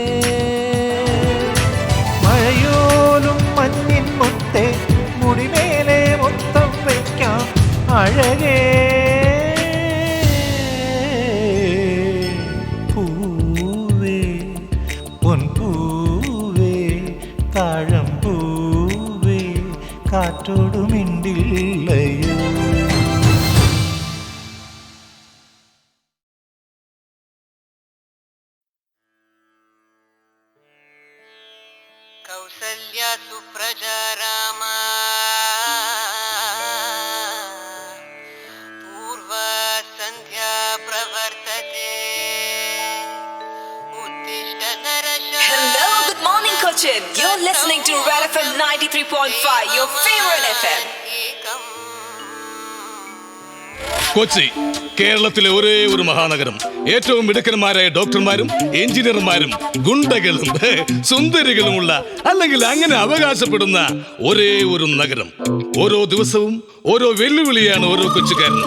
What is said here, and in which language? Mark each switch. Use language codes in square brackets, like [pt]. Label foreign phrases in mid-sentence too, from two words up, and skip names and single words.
[ml] മഴയോലും മഞ്ഞിൻ മുത്തേ മുടിമേലെ മൊത്തം വയ്ക്കാം അഴകേ. പൂവേ പൊൻപൂവേ താഴമ്പൂവേ കാറ്റോടു മിണ്ടില്ലയോ. [sa] कौसल्या सुप्रजा रामा पूर्वा संध्या प्रवर्तते उत्तिष्ठ नरशार्दूल. [en] Hello, good morning, Cochin. You're listening to Red FM 93.5, your favorite FM. [ml] കൊച്ചി കേരളത്തിലെ ഒരേ ഒരു മഹാനഗരം. ഏറ്റവും മിടുക്കന്മാരായ ഡോക്ടർമാരും എഞ്ചിനീയർമാരും ഗുണ്ടകളും സുന്ദരികളുമുള്ള, അല്ലെങ്കിൽ അങ്ങനെ അവകാശപ്പെടുന്ന ഒരേ ഒരു നഗരം. ഓരോ ദിവസവും ഓരോ വെല്ലുവിളിയാണ് ഓരോ കൊച്ചുകാരനും.